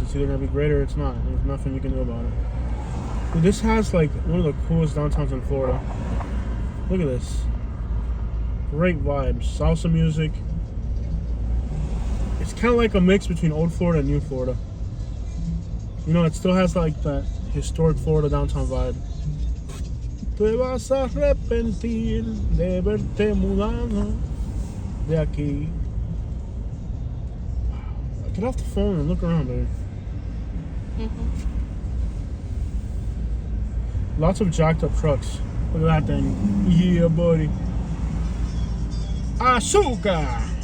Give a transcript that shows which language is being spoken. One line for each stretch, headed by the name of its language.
English: It's either gonna be great or it's not. There's nothing you can do about it. Dude, this has like one of the coolest downtowns in Florida. Look at this. Great vibes. Salsa music. It's kind of like a mix between old Florida and new Florida. You know, it still has like that historic Florida downtown vibe.
Spanish: Te vas a arrepentir de verte mudado de aquí.
English: Wow. Get off the phone and look around, dude. Lots of jacked up trucks. Look at that thing. Yeah, buddy.
Spanish: Azúcar.